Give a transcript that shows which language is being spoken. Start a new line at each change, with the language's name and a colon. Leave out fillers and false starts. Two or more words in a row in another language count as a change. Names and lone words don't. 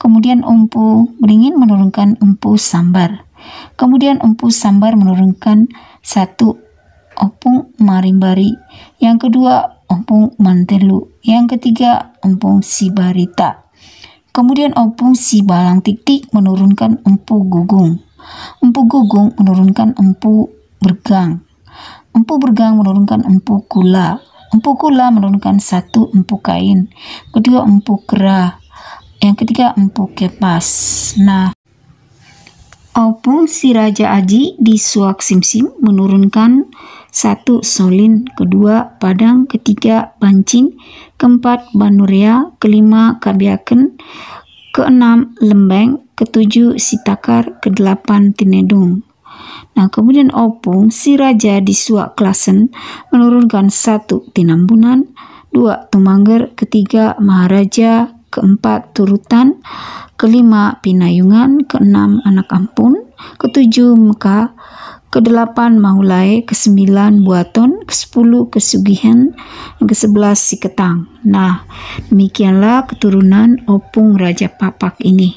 Indonesian: Kemudian Empu Beringin menurunkan Empu Sambar. Kemudian Empu Sambar menurunkan 1 Opung Marimbari. Yang kedua Opung Mantelu. Yang ketiga Opung Sibarita. Kemudian Opung Sibalang Tik-Tik menurunkan Empu Gugung. Empu Gugung menurunkan Empu Bergang. Empu Bergang menurunkan Empu Kula. Empu Kula menurunkan 1 Empu Kain. Kedua Empu Kera. Yang ketiga Empu Kepas. Nah, Opung si Raja Aji di Suak Simsim menurunkan 1 Solin, kedua Padang, ketiga Bancing, keempat Banurea, kelima Kabiaken, keenam Lembeng, ketujuh Sitakar, kedelapan Tinedung. Nah, kemudian Opung si Raja di Suak Klasen menurunkan 1 Tinambunan, 2 Tumangger, ketiga Maharaja, keempat Turutan, kelima Pinayungan, keenam Anak Ampun, ketujuh Mekah, kedelapan Mahulai, kesembilan Buaton, kesepuluh Kesugihan, yang ke-11 Siketang. Nah, demikianlah keturunan Opung Raja Pakpak ini.